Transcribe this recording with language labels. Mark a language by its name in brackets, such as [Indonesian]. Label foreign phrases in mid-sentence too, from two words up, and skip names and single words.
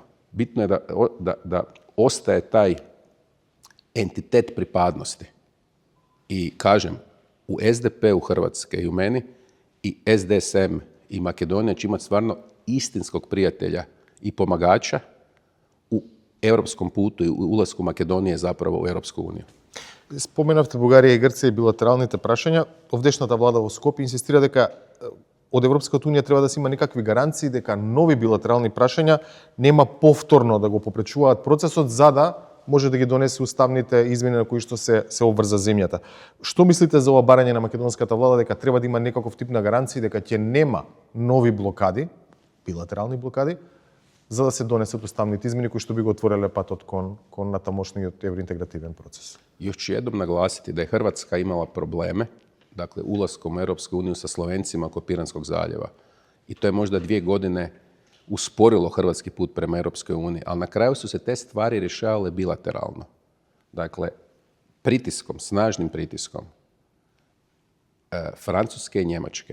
[Croatian] Bitno je da ostaje taj entitet pripadnosti. I kažem, u SDP-u Hrvatske i u meni i SDSM i Makedonija će imati stvarno istinskog prijatelja i pomagača u europskom putu i u ulasku Makedonije zapravo u Europsku uniju. [Macedonian] Споменавте Бугарија и Грција и билатералните прашања. Овдешната влада во Скопје инсистира дека од Европската унија треба да се има некакви гаранции дека нови билатерални прашања нема повторно да го попречуваат процесот за да може да ги донесе уставните измени на кои што се обврза земјата. Што мислите за ова барање на македонската влада дека треба да има некаков тип на гаранции дека ќе нема нови блокади, билатерални блокади, за да се донесат уставните измени кои што би го отвориле патот кон натамошниот евроинтегративен процес? [Croatian] Još ću jednom naglasiti da je Hrvatska imala probleme, dakle, ulaskom u Europsku uniju sa Slovencima oko Piranskog zaljeva. I to je možda 2 godine usporilo hrvatski put prema Europskoj uniji, ali na kraju su se te stvari rješavale bilateralno. Dakle, pritiskom, snažnim pritiskom Francuske i Njemačke.